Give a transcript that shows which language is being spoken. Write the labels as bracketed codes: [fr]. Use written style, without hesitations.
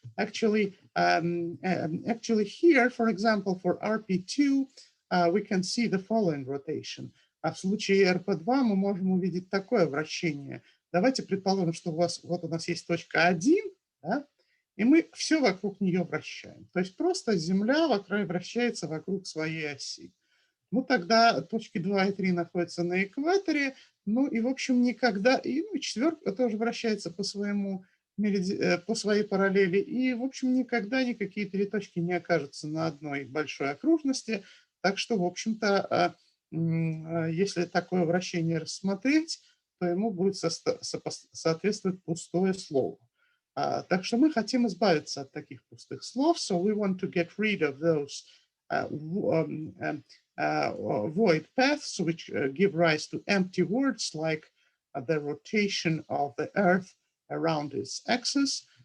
[en] Actually, here, for example, for RP2, we can see the following rotation. [ru] А в случае RP2 мы можем увидеть такое вращение. Давайте предположим, что у нас есть точка 1, да, и мы все вокруг нее вращаем. То есть просто Земля вращается вокруг своей оси. Ну, тогда точки 2 и 3 находятся на экваторе, ну, и, в общем, никогда, и четверка тоже вращается по своей параллели, и, в общем, никогда никакие три точки не окажутся на одной большой окружности, так что, в общем-то, если такое вращение рассмотреть, то ему будет соответствовать пустое слово. Так что мы хотим избавиться от таких пустых слов, [en] so we want to get rid of those void paths which give rise to empty words like the rotation of the Earth around its axis.